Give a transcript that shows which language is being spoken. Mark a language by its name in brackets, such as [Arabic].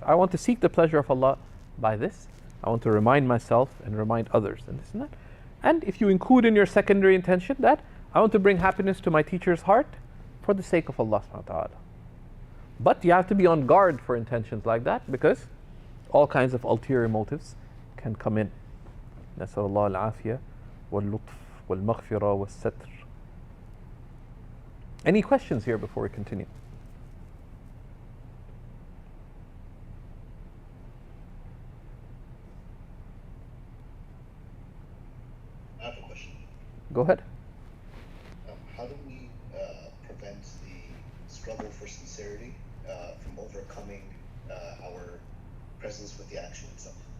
[English] I want to seek the pleasure of Allah by this. I want to remind myself and remind others, and this and that. And if you include in your secondary intention that I want to bring happiness to my teacher's heart for the sake of Allah subhanahu wa ta'ala. But you have to be on guard for intentions like that, because all kinds of ulterior motives can come in. [Arabic] نسأل الله العافية واللطف والمغفرة والستر. [English] Any questions here before we continue? I have a question. Go ahead. How do we prevent the struggle for sincerity from overcoming our presence with the action itself?